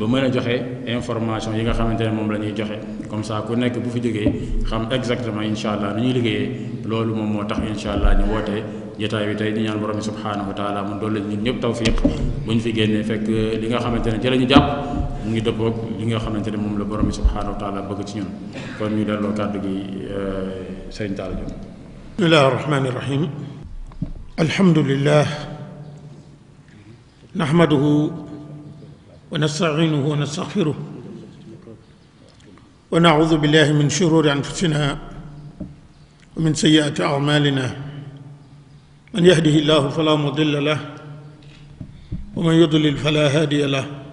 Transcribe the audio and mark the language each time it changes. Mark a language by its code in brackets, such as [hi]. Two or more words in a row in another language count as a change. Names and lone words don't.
[wo] mën a joxe information yi nga xamante ne moom la ñuy joxe [fr] comme ça [wo] ku nekk bu fi jógee xam exactement [ar] إن شاء الله [wo] nu ñuy liggéeyee loolu moom moo tax [ar] إن شاء الله [wo] ñu wootee jotaay bi tey di ñaan borom bi [ar] سبحانه وتعالى [wo] mu dolli ñun ñëpp tawfiq bu ñu fi génnee fekk li nga xamante ne ci la ñu jàpp mu ngi dëppoog li nga xamante ne moom la borom bi [ar] سبحانه وتعالى [wo] bëgg ci ñun kon ñu delloo kàddu gi sëriñ Talla Diop. [ar] بسم الله الرحمن الرحيم الحمد لله نحمده ونستعينه ونستغفره ونعوذ بالله من شرور أنفسنا ومن سيئات أعمالنا من يهده الله فلا مضل له ومن يضلل فلا هادي له